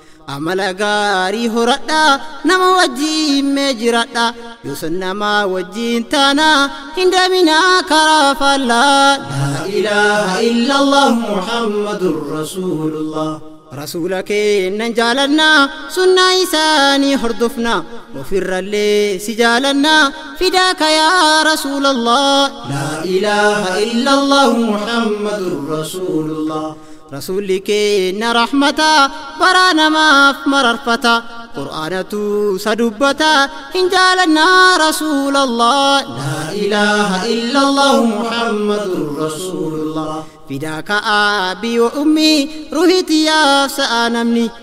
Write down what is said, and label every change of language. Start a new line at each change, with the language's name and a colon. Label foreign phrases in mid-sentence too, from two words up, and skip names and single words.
Oromo: Amala gaarii horadhaa, nama wajjin mee jiradhaa. Yoo san nama wajjin taanaa, hin deeminaa karaa faallaa.
Arabic: لا إله إلا الله، محمد رسول الله.
Oromo: Rasuula keennan jaalannaa, sunnaa isaanii hordofnaa. Ofirrallee si jaalannaa,
Arabic: فداك يا رسول الله. لا إله إلا الله، محمد رسول الله.
Oromo: Rasuulli keenna rahmata, bara namaaf mararfata. Qur'aanatu isa dubbata, hin jaalannaa Rasuulallah.
Arabic: لا إله إلا الله محمد رسول الله. فداك أبي وأمي,
Oromo: ruhi tiyyaaf sa'a namni.